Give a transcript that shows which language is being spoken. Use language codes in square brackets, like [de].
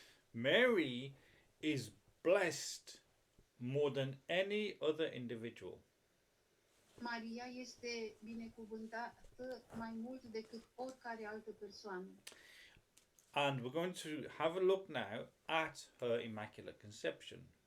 [en] Mary is blessed more than any other individual. [ro] Maria este binecuvântată mai mult decât oricare altă persoană. [en] And we're going to have a look now at her Immaculate Conception.